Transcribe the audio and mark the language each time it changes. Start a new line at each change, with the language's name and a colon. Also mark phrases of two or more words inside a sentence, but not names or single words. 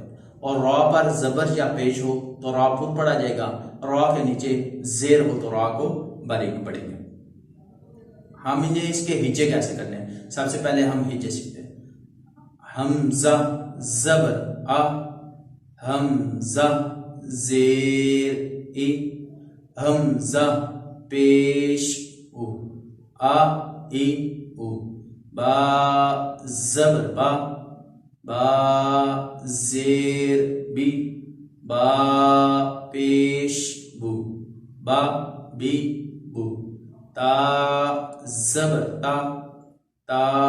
Urdu: اور را پر زبر یا پیش ہو تو را پر پڑھا جائے گا، را کے نیچے زیر ہو تو را کو باریک پڑھیں گے۔ ہم انہیں اس کے ہجے کیسے کرنے ہیں؟ سب سے پہلے ہم ہجے سیکھتے ہیں۔ حمزہ زبر آ، حمزہ زیر ای، حمزہ پیش او، آ ای او، با زبر با، با زیر بی، با پیش بو، با بی بو، تا زبر تا، تا